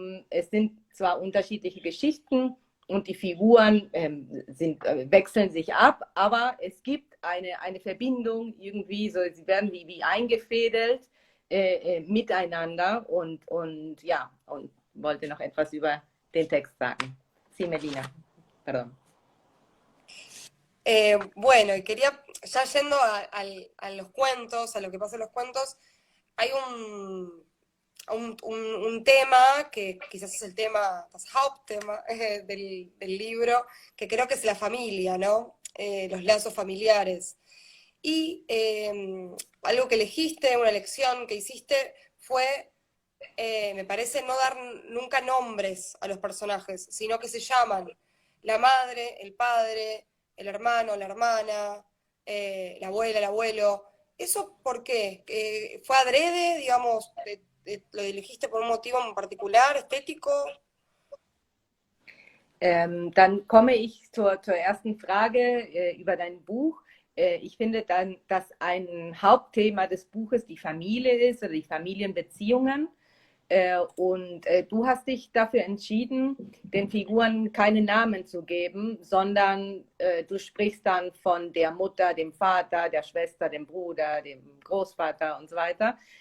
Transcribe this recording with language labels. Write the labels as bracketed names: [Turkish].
[German] Es sind zwar unterschiedliche Geschichten und die Figuren wechseln sich ab, aber es gibt eine Verbindung irgendwie, so, sie werden wie eingefädelt miteinander und ja, und wollte noch etwas über den Text sagen. [Spanish] Sí, Melina, perdón. Bueno, y quería, ya yendo a los cuentos, a lo que pasa en los cuentos, hay un tema que quizás es el tema, [German] das Hauptthema [Spanish] del libro, que creo que es la familia, ¿no? Los lazos familiares. Y algo que elegiste, una elección que hiciste, fue, me parece, no dar nunca nombres a los personajes, sino que se llaman la madre, el padre, el hermano, la hermana, la abuela, el abuelo. ¿Eso por qué? ¿Fue adrede, digamos, lo elegiste por un motivo en particular, estético? [German] Dann komme ich zur ersten Frage über dein Buch. Ich finde dann, dass ein Hauptthema des Buches die Familie ist oder die Familienbeziehungen. Und du hast dich dafür entschieden, den Figuren keine Namen zu geben, sondern du sprichst dann von der Mutter, dem Vater, der Schwester, dem Bruder, dem Großvater und so weiter.